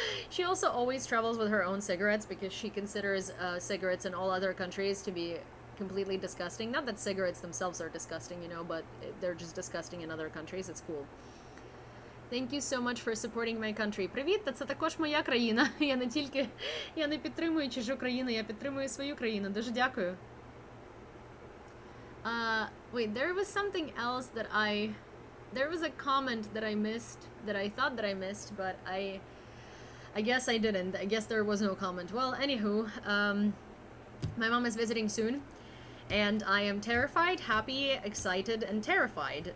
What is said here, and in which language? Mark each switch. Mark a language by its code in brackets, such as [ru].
[en] She also always travels with her own cigarettes because she considers cigarettes in all other countries to be completely disgusting. Not that cigarettes themselves are disgusting, you know, but they're just disgusting in other countries. It's cool. Thank you so much for supporting my country. [uk] Привіт, та це також моя країна. Я не підтримую чужу країну, я підтримую свою країну. Дуже дякую. [en] Wait, there was something else that there was a comment that I missed, that I thought that I missed, but I guess I didn't. I guess there was no comment. Well, anywho, my mom is visiting soon, and I am terrified, happy, excited, and terrified.